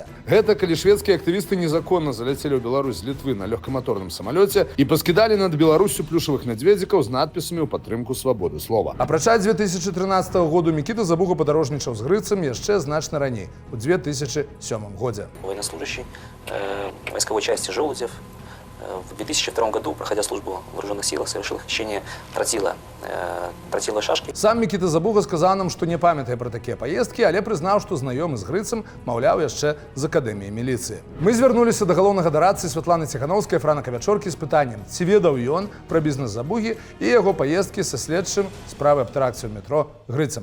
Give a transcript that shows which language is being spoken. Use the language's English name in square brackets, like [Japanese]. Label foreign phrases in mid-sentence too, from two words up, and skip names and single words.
[Belarusian] Гэта калі шведскія актывісты незаконна заляцелі ў Беларусь з Літвы на лёгкаматорным самалёце і паскідалі над Беларусю плюшавых мядзведзікаў з надпісамі ў падтрымку свабоды слова. Апрача 2013 году Мікіта Забуга падарожнічаў з Грыцам яшчэ значна раней, у 2007 годзе. [Russian] Военнослужащий войсковой части «Желудев». В 2002 году, проходя службу в вооруженных силах, совершил хищение тротиловой шашки. [Belarusian] Сам Мікіта Забуга сказаў нам, што не памятае пра такія паездкі, але прызнаў, што знаёмы з Грыцам, маўляў, яшчэ з акадэміі міліцыі. Мы звярнуліся да галоўнага дарадцы Святланы Ціхановскай Франка Вячоркі з пытаннем, ці ведаў ён пра бізнес Забугі і яго паездкі са следчым справы аб тэракце ў метро Грыцам.